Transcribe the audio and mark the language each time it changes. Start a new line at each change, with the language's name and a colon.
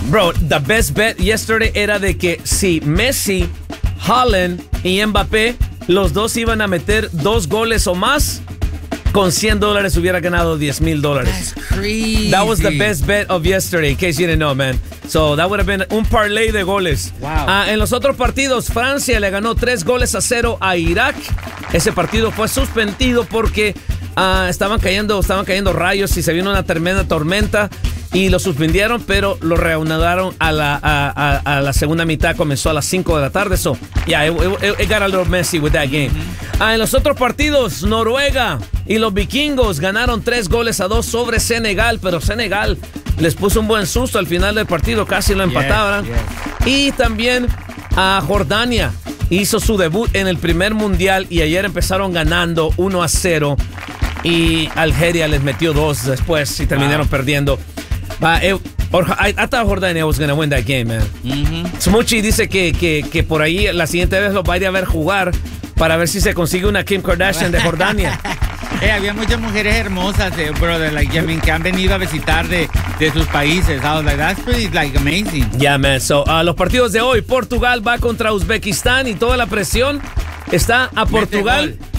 Spanish: Bro, the best bet yesterday era de que si Messi, Haaland y Mbappé, los dos iban a meter dos goles o más, con $100 hubiera ganado $10,000.
English: That's crazy. That was the best bet of yesterday, in case you didn't know, man. So that would have been un parlay de goles. Wow.
Spanish: En los otros partidos, Francia le ganó 3-0 a Irak. Ese partido fue suspendido porque estaban cayendo rayos y se vino una tremenda tormenta. Y lo suspendieron, pero lo reanudaron a la segunda mitad. Comenzó a las 5 de la tarde.
English: So, yeah, it got a little messy with that game. Mm-hmm.
Spanish: En los otros partidos, Noruega y los vikingos ganaron 3-2 sobre Senegal. Pero Senegal les puso un buen susto al final del partido. Casi lo empataban.
English: Yes, yes.
Spanish: Y también a Jordania hizo su debut en el primer mundial. Y ayer empezaron ganando 1-0. Y Algeria les metió 2 después y terminaron perdiendo.
English: I thought Jordania was going to win that game, man. Mm-hmm.
Spanish: Smuchi dice que por ahí la siguiente vez los va a ir a ver jugar para ver si se consigue una Kim Kardashian de Jordania. Hey, había muchas mujeres hermosas, brother, like, I mean, que han venido a visitar de sus países. I was like, that's pretty, like, amazing.
English: Yeah, man.
Spanish: So, los partidos de hoy, Portugal va contra Uzbekistán y toda la presión está a Portugal.